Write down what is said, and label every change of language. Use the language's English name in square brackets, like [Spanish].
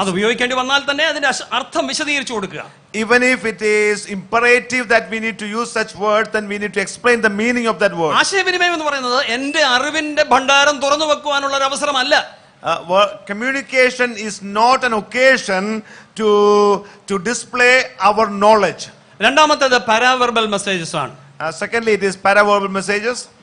[Malayalam] അത് ഉപയോഗിക്കേണ്ടി വന്നാൽ തന്നെ അതിന്റെ അർത്ഥം വിശദീകരിച്ചു കൊടുക്കുക. [English] Even if it is imperative that we need to use such words, then we need to explain the meaning of that word. [Malayalam] ആശയവിനിമയം എന്ന് പറയുന്നത് എന്റെ അറിവിന്റെ ഭണ്ഡാരം തുറന്നു വെക്കുവാനുള്ള ഒരു അവസരമല്ല. [English] Communication is not an occasion to display our knowledge. [Malayalam] രണ്ടാമത്തേത് പാരാവെർബൽ messages ആണ്. [English] Secondly, it is paraverbal messages.